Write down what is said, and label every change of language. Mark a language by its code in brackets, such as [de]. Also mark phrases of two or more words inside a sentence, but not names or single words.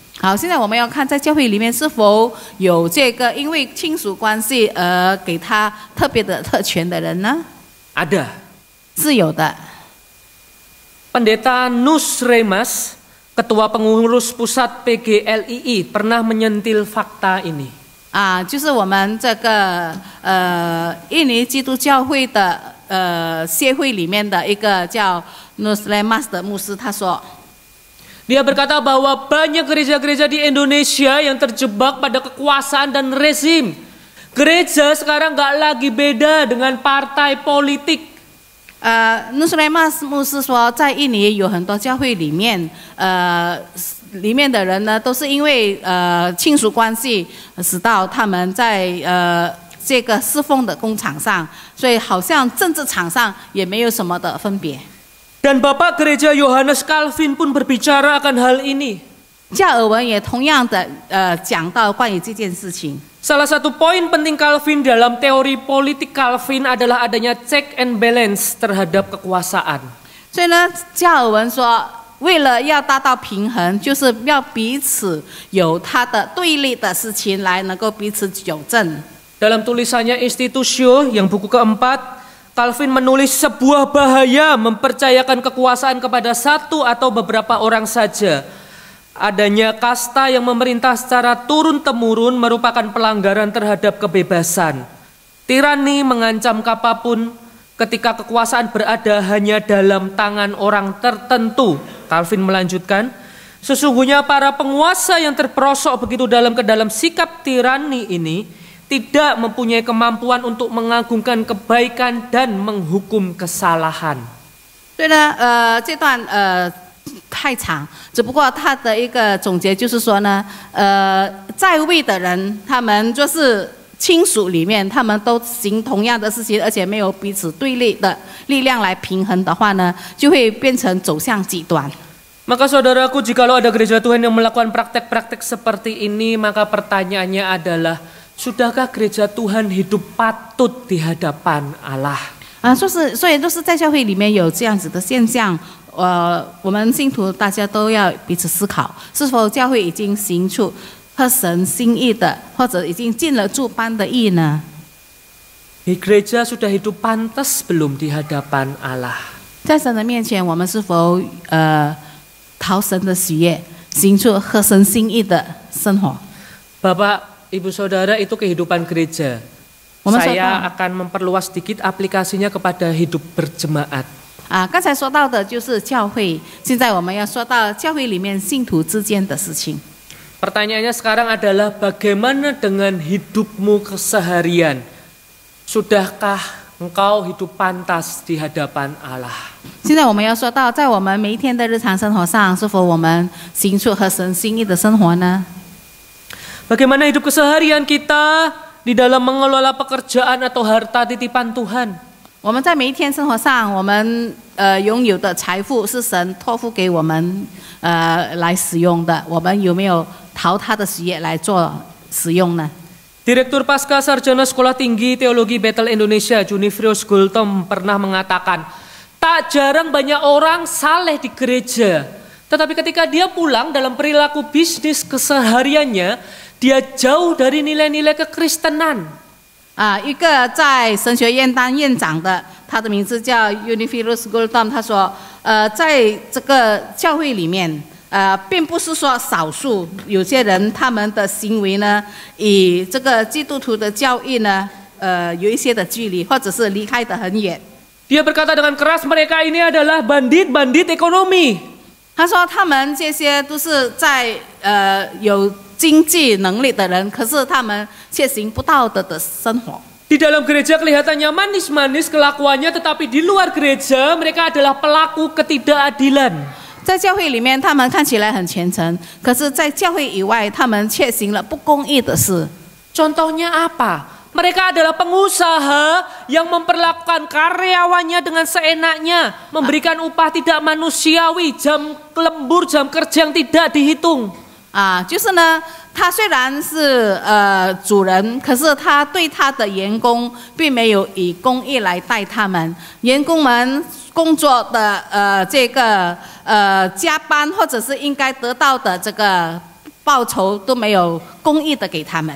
[zh] 好，现在我们要看在教会里面是否有这个因为亲属关系而给他特别的特权的人呢？ [id] Ada. [zh] 是有的。 [id] Pendeta Nus Remas, Ketua Pengurus Pusat PGLII, pernah menyentil fakta ini. [zh] 就是我们这个印尼基督教会的协会里面的一个叫 Nus Remas 的牧师，他说。 [id] Dia berkata bahwa banyak gereja-gereja di Indonesia yang terjebak pada kekuasaan dan rezim. Gereja sekarang gak lagi beda dengan partai politik. [zh] Nus Remas 牧师说，在印尼有很多教会里面，里面的人呢，都是因为亲属关系，使到他们在这个侍奉的工场上，所以好像政治场上也没有什么的分别。 [id] Dan Bapak Gereja Yohanes Calvin pun berbicara akan hal ini. [zh] 加尔文也同样的讲到关于这件事情。 [id] Salah satu poin penting Calvin dalam teori politik Calvin adalah adanya [en] check and balance [id] terhadap kekuasaan. [zh] 所以呢，加尔文说，为了要达到平衡，就是要彼此有他的对立的事情来能够彼此纠正。 [id] Dalam tulisannya Institutio yang buku keempat, Calvin menulis sebuah bahaya mempercayakan kekuasaan kepada satu atau beberapa orang saja. Adanya kasta yang memerintah secara turun-temurun merupakan pelanggaran terhadap kebebasan. Tirani mengancam apapun ketika kekuasaan berada hanya dalam tangan orang tertentu. Calvin melanjutkan, sesungguhnya para penguasa yang terperosok begitu dalam ke dalam sikap tirani ini tidak mempunyai kemampuan untuk mengagungkan kebaikan dan menghukum kesalahan. [zh] 对呢，这段太长，只不过他的一个总结就是说呢，在位的人，他们就是亲属里面，他们都行同样的事情，而且没有彼此对立的力量来平衡的话呢，就会变成走向极端。 [id] Maka saudaraku, jikalau ada gereja Tuhan yang melakukan praktek-praktek seperti ini, maka pertanyaannya adalah, sudahkah gereja Tuhan hidup patut di hadapan Allah? [zh] 所以都是在教会里面有这样子的现象，我们信徒大家都要彼此思考，是否教会已经行出合神心意的，或者已经尽了诸般的义呢？ [id] Gereja sudah hidup pantas belum di hadapan Allah? [zh] 在神的面前，我们是否讨神的喜悦，行出合神心意的生活？ [id] Bapak, Ibu Saudara, itu kehidupan gereja. Saya akan memperluas sedikit aplikasinya kepada hidup berjemaat. [zh] 刚才说到的就是教会，现在我们要说到教会里面信徒之间的事情。 [id] Pertanyaannya sekarang adalah bagaimana dengan hidupmu keseharian? Sudahkah engkau hidup pantas di hadapan Allah? [zh] 现在我们要说到，在我们每一天的日常生活上，是否我们行出合神心意的生活呢？ [id] Bagaimana hidup keseharian kita di dalam mengelola pekerjaan atau harta titipan Tuhan? [zh] 我们在每一天生活上，我们拥有的财富是神托付给我们来使用的，我们有没有讨他的喜悦来做使用呢？ [id] Direktur Pasca Sarjana Sekolah Tinggi Teologi Bethel Indonesia, Junifrius Gultom, pernah mengatakan, tak jarang banyak orang saleh di gereja, tetapi ketika dia pulang dalam perilaku bisnis kesehariannya, dia jauh dari nilai-nilai kekristenan. [zh] 一个在神学院当院长的，他的名字叫 Uniphilus Gultom， 他说，在这个教会里面，并不是说少数有些人他们的行为呢，与这个基督徒的教义呢，有一些的距离，或者是离开得很远。 [id] Dia berkata dengan keras, mereka ini adalah bandit-bandit ekonomi. [zh] 他说他们这些都是在有经济能力的人，可是他们却行不道德的生活。 [id] Di dalam gereja kelihatannya manis-manis kelakuannya, tetapi di luar gereja mereka adalah pelaku ketidakadilan. [zh] 在教会里面，他们看起来很虔诚，可是，在教会以外，他们却行了不公义的事。 [id] Contohnya apa? Mereka adalah pengusaha yang memperlakukan karyawannya dengan seenaknya, memberikan upah tidak manusiawi, jam lembur, jam kerja yang tidak dihitung. [zh] 就是呢，他虽然是主人，可是他对他的员工并没有以公义来待他们，员工们工作的这个加班或者是应该得到的这个报酬都没有公义的给他们。